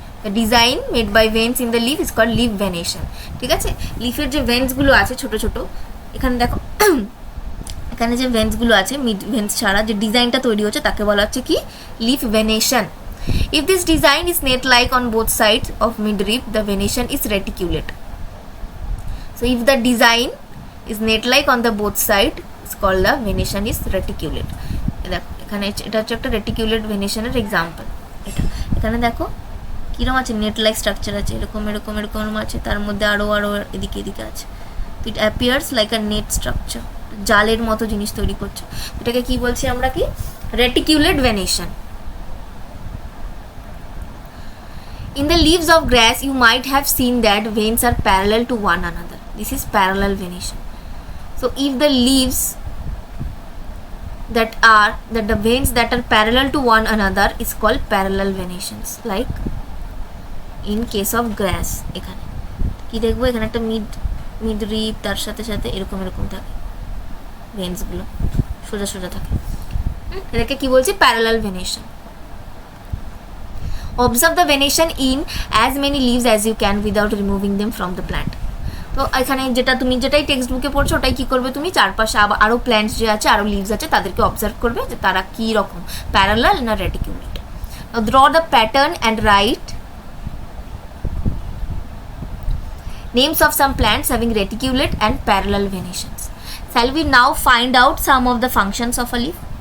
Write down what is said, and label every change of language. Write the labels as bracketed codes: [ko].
[en] The design made by veins in the leaf is called leaf venation. [bn] ঠিক আছে, লিফের যে ভেন্সগুলো আছে ছোট ছোট, এখানে দেখো এখানে যে ভেন্সগুলো আছে, মিড ভেন্স ছাড়া যে ডিজাইনটা তৈরি হচ্ছে তাকে বলা হচ্ছে কি, leaf venation. [en] If this design is net-like on both sides of midrib, the venation is reticulate. So if the design is net-like on the both side, it's called the venation is reticulate. [bn] দেখো এখানে এটা হচ্ছে একটা রেটিকুলেট ভেনেশনের example. এটা এখানে দেখো কীরকম আছে, নেট লাইক স্ট্রাকচার আছে, এরকম এরকম এরকম আছে, তার মধ্যে আরও এদিকে এদিকে আছে। [en] তো it appears like a net structure, [bn] জালের মতো জিনিস তৈরি করছে। এটাকে কি বলছি আমরা, কি রেটিকুলেট venation. [en] In the leaves of grass, you might have seen that veins are parallel to one another. This is parallel venation. So if the leaves that the veins that are parallel to one another is called parallel venations, like in case of grass. [bn] এখানে কি দেখবো, এখানে একটা midrib, তার সাথে সাথে এরকম এরকম থাকে, ভেন্সগুলো সোজা সোজা থাকে, এটাকে কি বলছি, parallel venation. [en] Observe the venation in as many leaves as you can without removing them from the plant. [bn] তো এখানে যেটাই টেক্সট বুকে পড়ছো ওটাই কি করবে তুমি, চারপাশে আরও প্ল্যান্টস যে আছে, আরও লিভস আছে, তাদেরকে অবজার্ভ করবে যে তারা কী রকম, প্যারালাল না রেটিকুলেট। [en] Draw the pattern and write names of some plants having reticulate and parallel venations. Shall we now find out some of the functions of a leaf?